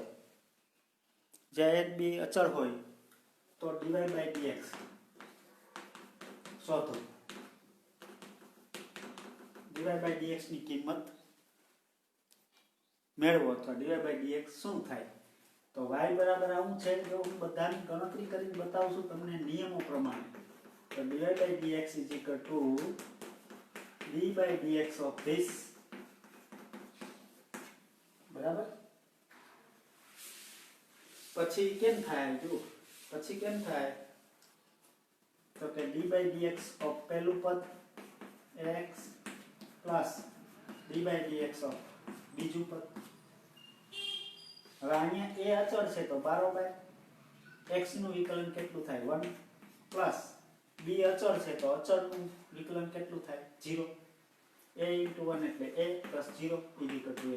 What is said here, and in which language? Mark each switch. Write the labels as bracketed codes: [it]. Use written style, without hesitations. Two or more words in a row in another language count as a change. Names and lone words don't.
[gu] જ્યાં a b અચળ હોય તો [en] dy by dx [gu] શોધો. [en] dy by dx [gu] ની કિંમત મેળવો તો [en] dy by dx [gu] શું થાય? તો y બરાબર આવું છે. જો હું બધાની ગણતરી કરીને બતાવું છું તમને નિયમો પ્રમાણે. [en] તો dy by dx is equal to d by dx of this. [gu] બરાબર. પછી કેમ થાય? જો પછી કેમ થાય તો કે [en] d by dx of [gu] પહેલું પદ x પ્લસ [en] d by dx of [gu] બીજું પદ. હવે અહીંયા a અચળ છે તો બરાબર x નું વિકલન કેટલું થાય? 1 પ્લસ b અચળ છે તો અચળનું વિકલન કેટલું થાય? 0. a * 1 એટલે a પ્લસ 0 = a.